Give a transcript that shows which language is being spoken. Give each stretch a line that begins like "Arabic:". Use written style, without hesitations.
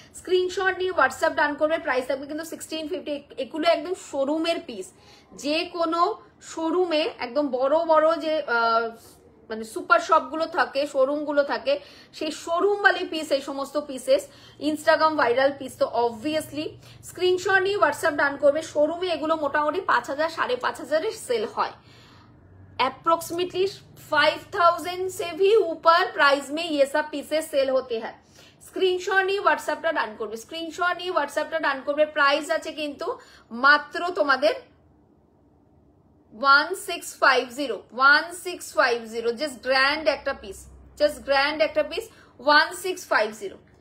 Bangla: Screenshot নিয়ে WhatsApp ডান করবে, price থাকবে কিন্তু 1650। এগুলো একদম শোরুমের পিস, যে কোনো শোরুমে একদম বড় বড় যে মানে সুপার শপ গুলো থাকে, শোরুম গুলো থাকে, সেই শোরুম বালি পিস এই সমস্ত পিসেস, ইনস্টাগ্রাম ভাইরাল পিস। তো অবভিয়াসলি স্ক্রিনশট নিয়ে হোয়াটসঅ্যাপ ডান করবে। শোরুমে এগুলো মোটামুটি 5000 5500 सेल হয়,
Hindi: अप्रोक्सीमेटली 5000 से भी ऊपर प्राइस में ये सब पीसेस सेल होते हैं।
Bangla: स्क्रीनशॉट নিয়ে হোয়াটসঅ্যাপটা ডান করবে, স্ক্রিনশট নিয়ে হোয়াটসঅ্যাপটা ডান করবে। প্রাইস আছে কিন্তু মাত্র তোমাদের 1650, জাস্ট গ্র্যান্ড একটা পিস, জাস্ট গ্র্যান্ড একটা পিস 1650।